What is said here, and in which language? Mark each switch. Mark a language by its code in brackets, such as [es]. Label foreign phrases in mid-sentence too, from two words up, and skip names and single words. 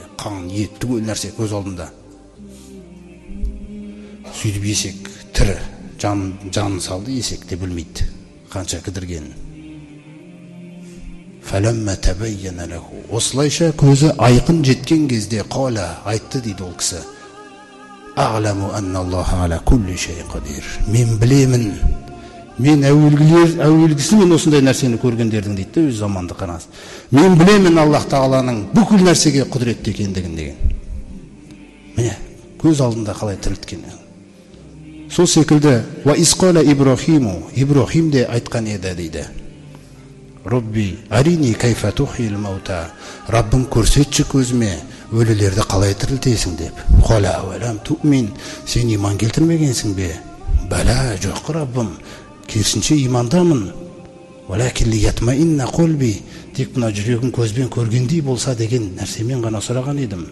[kk] Қан, ет түгел нәрсе көз алдында. Сөйтіп есек тірі, жанын салды, есек те білмейді қанша кідіргенін. [ar] فلما تبين له. [kk] Осылайша көзі айқын жеткен кезде қала айтты дейді ол кісі. [ar] أعلم أن الله على كل شيء قدير. [kk] Мен білемін. Мен әуелгісімен осындай нәрсені көргендердің дейді, өз заманды қараңыз. Мен білемін Аллах Тағаланың бүкіл нәрсеге құдіретті екендігін деген. Міне, көз алдында қалай тірілткен. Сол секілді [ar] وإذ قال [kk] Ибрахим де айтқан еді дейді. [ar] رب أرني كيف تحيي الموتى. [kk] Раббым көрсетші көзіме өлілерді қалай тірілтесің деп. [ar] قال أولم تؤمن. [kk] Сен иман келтірмегенсің бе? Бәлә, жоқ Раббым. Керісінше имандамын. [ar] ولكن ليطمئن قلبي. [kk] Тек мына жүрегім көзбен көргендей болса деген нәрсемен ғана сұраған едім.